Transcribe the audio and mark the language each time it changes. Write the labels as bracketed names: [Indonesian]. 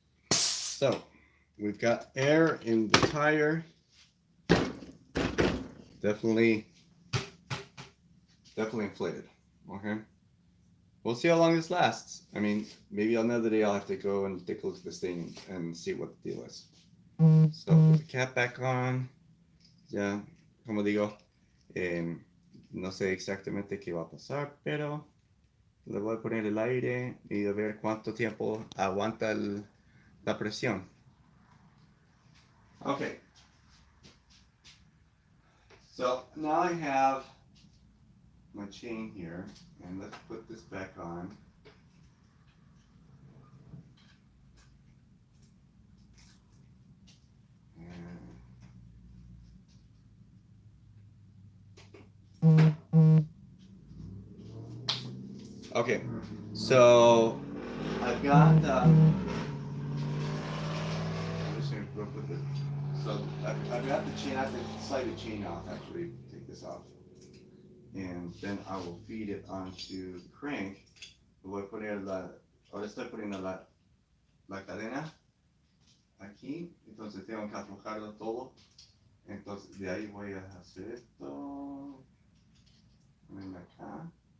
[English] So we've got air in the tire. Definitely inflated. Okay. We'll see how long this lasts. I mean, maybe another day I'll have to go and take a look at this thing and see what the deal is. So put the cap back on. [Spanish] Ya, como digo, no sé exactamente qué va a pasar, pero le voy a poner el aire y a ver cuánto tiempo aguanta la presión. [English] Okay. So now I have my chain here, and let's put this back on. Okay, so I've got. I'm just gonna put the. So I've got the chain. I have to slide the chain off. Actually, take this off, and then I will feed it onto the crank. [Spanish] Voy a poner ahora estoy poniendo la cadena aquí, entonces tengo que aflojarlo todo. Entonces de ahí voy a hacer esto. Ponerla acá.